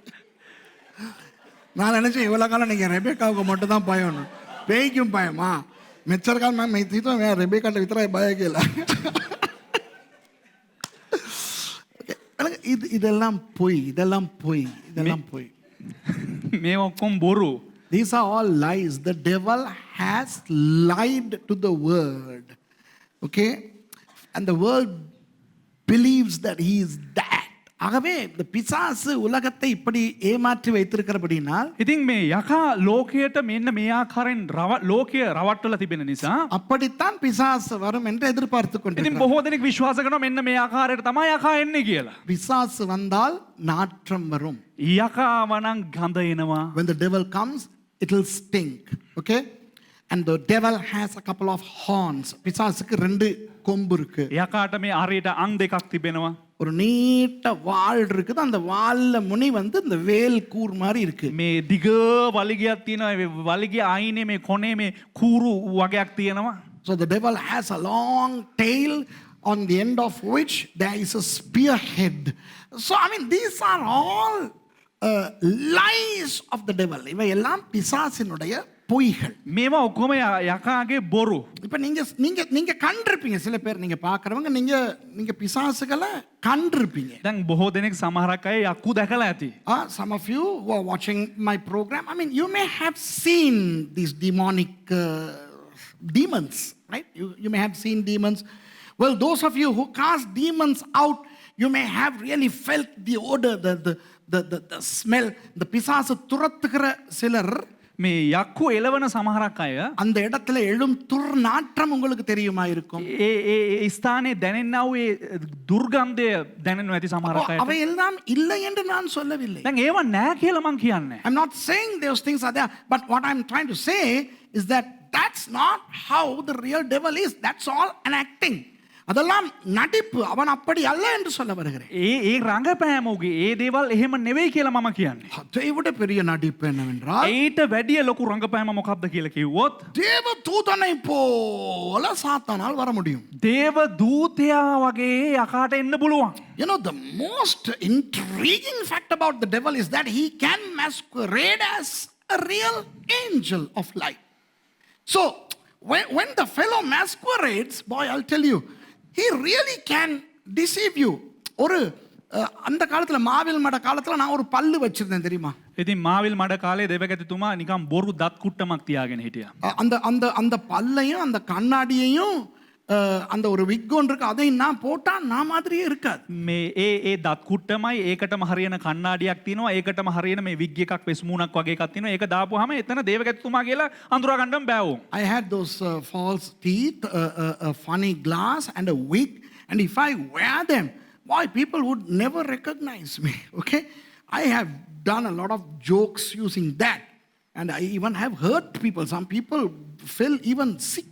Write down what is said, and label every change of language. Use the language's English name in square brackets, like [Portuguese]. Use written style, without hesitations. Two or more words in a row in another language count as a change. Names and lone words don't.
[Tamil] நான் நினைச்சேன் இவ்வளோ காலம் நீங்கள் ரெபேக்காவுக்கு மட்டும் தான் பயம், பேய்க்கும் பயமா? மெச்சர் கால் மேம் மைத்தீத்தோ मैं रेबेका वितरा भय केला. இதெல்லாம் பொய், இதெல்லாம் பொய், இதெல்லாம் பொய். [Sinhala] මේ ඔක්කොම බොරු. [English] These are all lies. The devil has lied to the world. Okay? And the world believes that he is that. [Tamil] ஆகவே இந்த பிசாசு உலகத்தை இப்படி ஏமாற்றி வைத்திருக்கிறபடினால் [Sinhala] ඉතින් මේ යකා ලෝකයට මෙන්න මේ ආකාරයෙන් ලෝකය රවට්ටලා තිබෙන නිසා [Tamil] அப்படித்தான் பிசாசு வரும் என்று எதிர்பார்த்து [Sinhala] ඉතින් [Tamil] கொண்டிருக்கிறார். [Sinhala] බොහෝ දෙනෙක් විශ්වාස කරනවා මෙන්න මේ ආකාරයට තමයි යකා එන්නේ කියලා. [Tamil] பிசாசு வந்தால் நாற்றம் வரும். [Sinhala] යකාව නම් ගඳ එනවා. [English] When the devil comes, it will stink. Okay? And the devil has a couple of horns. [Tamil] பிசாசுக்கு 2 கொம்பு இருக்கு. [Sinhala] යකාට මේ අරයට අං දෙකක් තිබෙනවා. [Tamil] ஒரு நீட்ட வால் இருக்குது. அந்த வால்ல முனி வந்து இந்த வேல் கூர் மாதிரி இருக்கு. [Sinhala] මේ දිග වලිගයක් තියෙනවා. වලිගය අයිනේ මේ කොනේ මේ කූරු වගයක් තියෙනවා. [English] So the devil has a long tail on the end of which there is a spearhead. So I mean these are all lies of the devil. [Tamil] இவை எல்லாம் பிசாசினுடைய பொய்கள். [Sinhala] මේවා ඔක්කොම යකාගේ බොරු. [Tamil] இப்ப நீங்க கண்டிருப்பீங்க, சில பேர் நீங்க பார்க்கறவங்க நீங்க பிசாசுகளை கண்டிருப்பீங்க. [Sinhala] දැන් බොහෝ දෙනෙක් සමහරක් අය යක්කු දැකලා ඇති. [English] Some of you who are watching my program, I mean you may have seen these demonic demons, right? You may have seen demons. Well, those of you who cast demons out, you may have really felt the odor, the smell. [Tamil] The பிசாசு துரத்துகிற சிலர் [Sinhala] මේ යක්කු එලවන සමහරක් අය [Tamil] அந்த இடத்துல எழும் துர்நாற்றம் உங்களுக்கு தெரியுமா இருக்கும். [Sinhala] ඒ ස්ථානයේ දැනෙන්නා වූ ඒ දුර්ගන්ධය දැනෙනවා ඇති සමහරක් අයට. [Tamil] அவை எல்லாம் இல்லை என்று நான் சொல்லவில்லை. [Sinhala] දැන් ඒවා නෑ කියලා මං කියන්නේ. [English] I'm not saying those things are there, but what I'm trying to say is that that's not how the real devil is. That's all an acting. [Tamil] அதெல்லாம் நடிப்பு. அவன் அப்படி அல்ல என்று சொல்ல வருகிறேன். [Sinhala] ඒ රංගපෑම උගේ ඒ දේවල් එහෙම නෙවෙයි කියලා මම කියන්නේ. [Tamil] அதை விட பெரிய நடிப்பு என்னவென்றால் [Sinhala] ඊට වැඩිය ලොකු රංගපෑම මොකක්ද කියලා කිව්වොත් [Tamil] தேவ தூதனை போல சாத்தானால் வர முடியும். [Sinhala] දේව දූතයා වගේ යකාට එන්න පුළුවන්. [English] You know, the most intriguing fact about the devil is that he can masquerade as a real angel of light. So when the fellow masquerades, boy, I'll tell you, he really can deceive you. [Tamil] ஒரு அந்த காலத்துல மாவில் மட காலத்துல நான் ஒரு பல்லு வச்சிருந்தேன் தெரியுமா? [Sinhala] ඉතින් මාවිල් මඩ කාලේ දෙවගැතිතුමා නිකම් බොරු දත් කුට්ටමක් තියාගෙන හිටියා. [Tamil] அந்த அந்த அந்த பல்லையும் அந்த கண்ணாடியையும் அந்த ஒரு விக் ஒன்று இருக்கு, அதை நான் போட்டா நான் மாதிரியே இருக்காது. [Sinhala] මේ ඒ දත් කුට්ටමයි ඒකටම හරියන කණ්ණාඩියක් තියෙනවා, ඒකටම හරියන මේ විග් එකක් වෙස් මූණක් වගේ එකක් තියෙනවා. ඒක දාපුවාම එතන දේවගැතිතුමා කියලා අඳුරා ගන්නම බෑ වුන්. [English] I had those false teeth, a funny glass and a wig, and if I wear them, boy, people would never recognize me. Okay, I have done a lot of jokes using that, and I even have hurt people. Some people feel even sick.